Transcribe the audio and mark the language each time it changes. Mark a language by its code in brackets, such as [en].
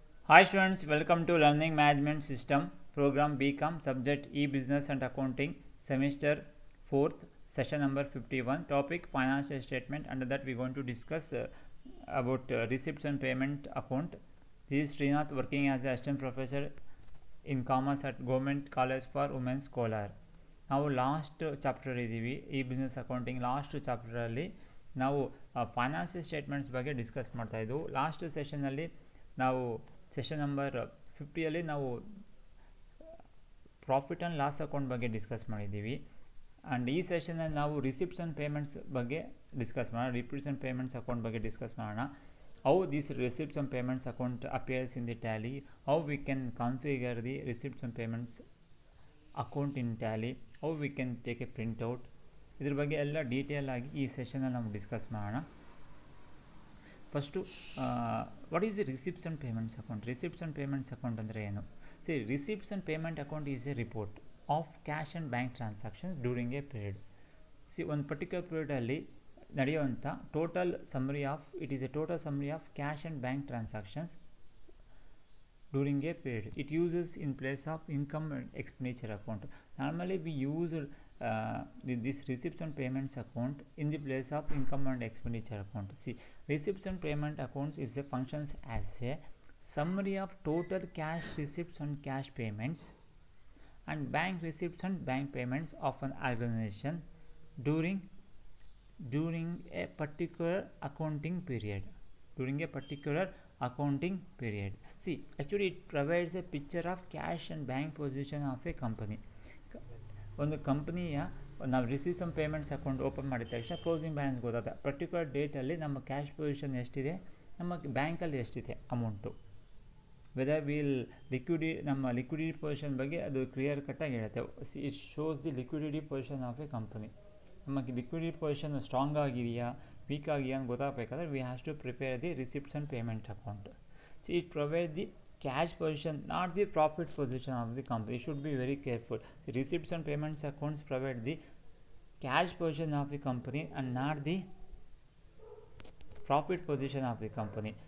[en] Hi students, welcome to Learning Management System program BCom subject e-business and accounting semester 4th session number 51 topic financial statement. Under that we are going to discuss about receipts and payment account. This is Srinath working as an assistant professor in commerce at Government College for Women's Kolar. [kn] ನಾವು last chapter ಇದ್ದೀವಿ ಈ business accounting last ಚಾಪ್ಟರಲ್ಲಿ ನಾವು financial statements ಬಗ್ಗೆ discuss ಮಾಡ್ತಾಯಿದ್ವು. Last ಸೆಷನಲ್ಲಿ ನಾವು session number 50ಯಲ್ಲಿ ನಾವು profit and loss account ಬಗ್ಗೆ discuss ಮಾಡಿದ್ದೀವಿ. And ಈ ಸೆಷನಲ್ಲಿ ನಾವು ರಿಸಿಪ್ಟ್ಸ್ ಆ್ಯಂಡ್ ಪೇಮೆಂಟ್ಸ್ ಬಗ್ಗೆ ಡಿಸ್ಕಸ್ ಮಾಡೋಣ. ರಿಸಿಪ್ಟ್ಸ್ ಆ್ಯಂಡ್ ಪೇಮೆಂಟ್ಸ್ ಅಕೌಂಟ್ ಬಗ್ಗೆ ಡಿಸ್ಕಸ್ ಮಾಡೋಣ. How these receipts and payments account appears in the tally, how we can configure the receipts and payments account in tally, how we can take a printout. ಇದ್ರ ಬಗ್ಗೆ ಎಲ್ಲ detail ಆಗಿ ಈ ಸೆಷನಲ್ಲಿ ನಾವು discuss ಮಾಡೋಣ. [en] First what is the receipts and payments account? [kn] Receipts and payments account ಅಂದರೆ ಏನು? [en] See receipts and payment account is a report of cash and bank transactions during a period. See [kn] ಒಂದು particular ಪೀರಿಯಡಲ್ಲಿ ನಡೆಯುವಂಥ [en] Total summary of it is a total summary of cash and bank transactions during a period. It uses in place of income and expenditure account. Normally we use this receipts and payments account in the place of income and expenditure account. See, receipts and payment accounts is a functions as a summary of total cash receipts and cash payments and bank receipts and bank payments of an organization during a particular accounting period. During a particular accounting period. See, actually it provides a picture of cash and bank position of a company. [kn] ಒಂದು ಕಂಪನಿಯ ನಾವು receives and payments account open ಮಾಡಿದ ತಕ್ಷಣ closing balance ಗೊತ್ತಾಗುತ್ತೆ. Particular ಡೇಟಲ್ಲಿ ನಮ್ಮ cash position ಎಷ್ಟಿದೆ, ನಮ್ಮ ಬ್ಯಾಂಕಲ್ಲಿ ಎಷ್ಟಿದೆ ಅಮೌಂಟು, ವೆದರ್ ವಿಲ್ ನಮ್ಮ ಲಿಕ್ವಿಡಿಟಿ ಪೊಸಿಷನ್ ಬಗ್ಗೆ ಅದು ಕ್ಲಿಯರ್ ಕಟ್ಟಾಗಿ ಹೇಳುತ್ತೆ. [en] It shows the liquidity position of a company. [kn] ನಮಗೆ ಲಿಕ್ವಿಡಿಟಿ ಪೊಸಿಷನ್ ಸ್ಟ್ರಾಂಗ್ ಆಗಿದೆಯಾ ವೀಕ್ ಆಗಿದೆಯಾ ಅಂತ ಗೊತ್ತಾಗಬೇಕಾದ್ರೆ [en] We has to prepare the receipts and payment account. So it provide the cash position, not the profit position of the company. You should be very careful. The receipts and payments accounts provide the cash position of the company and not the profit position of the company.